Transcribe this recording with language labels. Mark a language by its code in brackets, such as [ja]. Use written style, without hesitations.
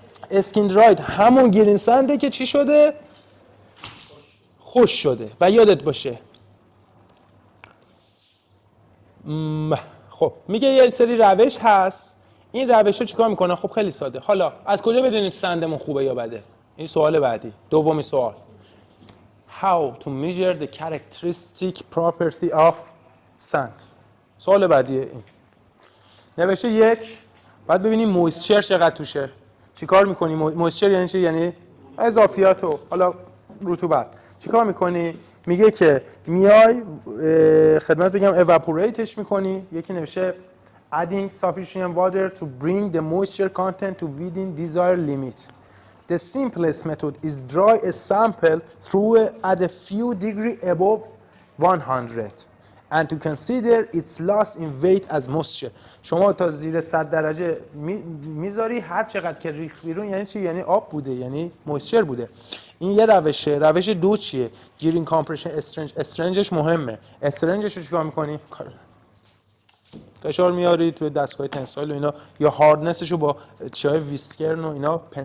[fa] اسکین درایت همون گرین سنده که چی شده؟ خوش شده. و یادت باشه خب میگه یه سری روش هست، این روش رو چیکار میکنه؟ خب خیلی ساده. حالا از کجا بدونیم سندمون خوبه یا بده؟ این سوال بعدی، دومی سوال. [en] How to measure the characteristic property of sand. [fa] سوال بعدیه این. نوشته یک، بعد ببینیم مویسچر چقدر توشه. چیکار میکنی؟ مویسچر یعنی چی؟ یعنی اضافیات و حالا رطوبت. چیکار میکنی؟ میگه که میای خدمت بگم evaporateش میکنی. یکی نوشته [en] adding sufficient water to bring the moisture content to within desired limit. The simplest method is dry a sample through at a few degree above 100 and to consider its loss in weight as moisture. [fa] شما تا زیر 100 درجه میذاری، هر چقدر که ریخت بیرون یعنی چی؟ یعنی آب بوده، یعنی مویسچر بوده. این یه روشه. روش دو چیه؟ گیرین کامپرشن استرنجش مهمه. استرنجش رو چیکار می‌کنی؟ فشار میاری توی دستگاه تنسایل و اینا، یا هاردنسش رو با چای ویسکرن و اینا.